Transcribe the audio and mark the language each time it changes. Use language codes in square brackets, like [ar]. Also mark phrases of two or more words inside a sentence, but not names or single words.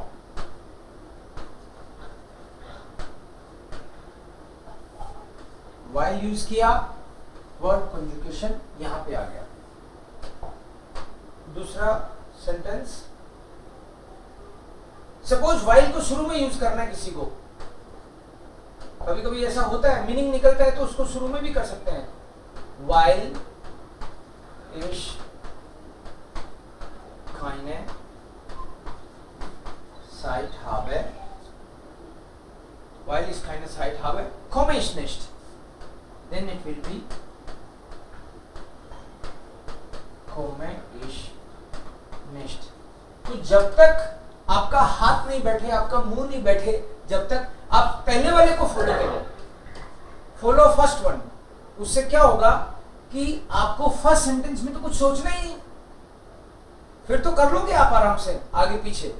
[hi] While यूज किया, वर्ब कंजुगेशन यहां पे आ गया. दूसरा सेंटेंस, सपोज while को शुरू में यूज करना है किसी को. कभी कभी ऐसा होता है, मीनिंग निकलता है तो उसको शुरू में भी कर सकते हैं. [de] While ich keine Zeit habe, while ich keine Zeit habe, komme ich nicht. [en] Then it will be [de] komme ich nicht. [hi] तो जब तक आपका हाथ नहीं बैठे, आपका मुंह नहीं बैठे, जब तक आप पहले वाले को फॉलो करें, [en] follow first one, [hi] उससे क्या होगा कि आपको [en] first sentence [hi] में तो कुछ सोचना ही नहीं, फिर तो कर लोगे आप आराम से आगे पीछे.